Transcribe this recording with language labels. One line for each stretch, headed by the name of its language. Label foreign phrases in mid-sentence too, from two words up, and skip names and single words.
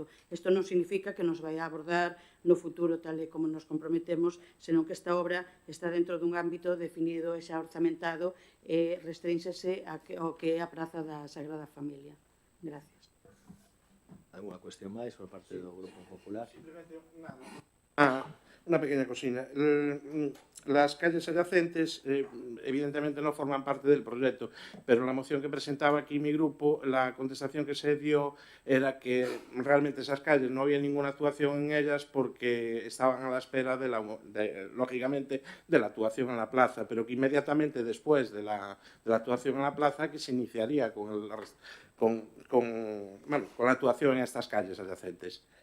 Galician: Isto non significa que nos vai a abordar no futuro tal e como nos comprometemos, senón que esta obra está dentro dun ámbito definido e xa orzamentado e restrínxese ao que é a Praza da Sagrada Familia.
Spanish: Gracias.
Galician: Alguna cuestión máis por parte do Grupo Popular?
Spanish: Simplemente una pequeña cosina. Las calles adyacentes evidentemente no forman parte del proyecto, pero la moción que presentaba aquí mi grupo, la contestación que se dio era que realmente esas calles no había ninguna actuación en ellas porque estaban a la espera, lógicamente, de la actuación en la plaza, pero que inmediatamente después de la actuación en la plaza que se iniciaría con la actuación en estas calles adyacentes.